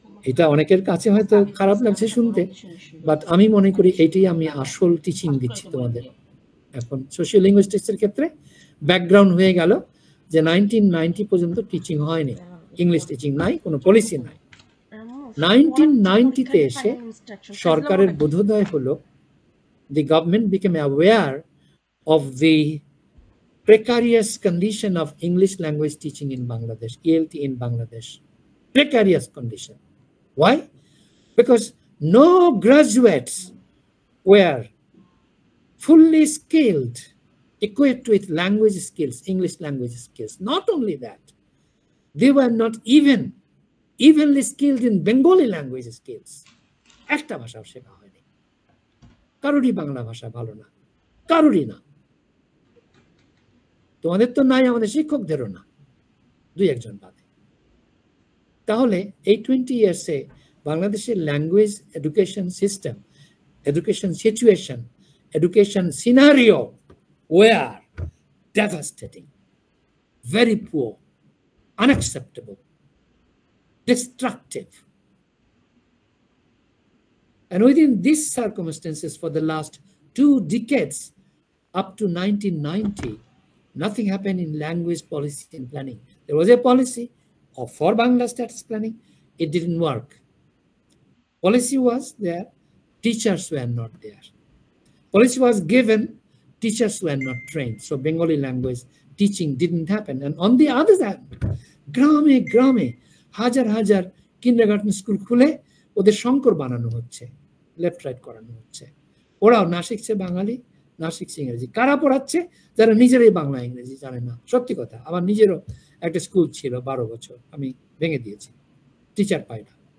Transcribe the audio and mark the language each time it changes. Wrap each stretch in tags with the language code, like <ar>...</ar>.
<bn>এটা অনেকের কাছে হয়তো খারাপ লাগছে শুনতে, বাট আমি মনে করি এইটাই আমি আসল টিচিং দিচ্ছি তোমাদের। এখন সোশিও লিঙ্গুইস্টিক্স এর ক্ষেত্রে ব্যাকগ্রাউন্ড হয়ে গেল যে 1990 পর্যন্ত টিচিং হয়নি, ইংলিশ টিচিং নাই, কোনো পলিসি নাই। 1990-তে এসে সরকারের বোধোদয় হলো,</bn> <en>the government became aware of the precarious condition of English language teaching in Bangladesh, ELT in Bangladesh. Precarious condition. Why? Because no graduates were fully skilled, equipped with language skills, English language skills. Not only that, they were not evenly skilled in Bengali language skills.</en> <bn>একটা ভাষাও শেখা হয়নি, কারোরই বাংলা ভাষা ভালো না, কারোরই না। তোমাদের তো নাই, আমাদের শিক্ষকদেরও না, 2-1 জন বাদে। তাহলে এই</bn> <en>20 ইয়ার্সে বাংলাদেশের language education system, education situation, education scenario were devastating, very poor, unacceptable, destructive. And within these circumstances, for the last 2 decades, up to 1990, nothing happened in language policy and planning. There was a policy for Bangla status planning. It didn't work. Policy was there, teachers were not there. Policy was given, teachers were not trained. So Bengali language teaching didn't happen. And on the other hand,</en> <bn>গ্রামে গ্রামে হাজার হাজার kindergarten school খুলে ওদের শঙ্কর বানানো হচ্ছে, left right করানো হচ্ছে। ওরাও না শিখছে বাঙালি, না শিখছে ইংরেজি। কারা পড়াচ্ছে? যারা নিজেরাই বাংলা ইংরেজি জানে না। সত্যি কথা, আমার নিজেরও একটা স্কুল ছিল 12 বছর, আমি ভেঙে দিয়েছি, টিচার পাই না।</bn>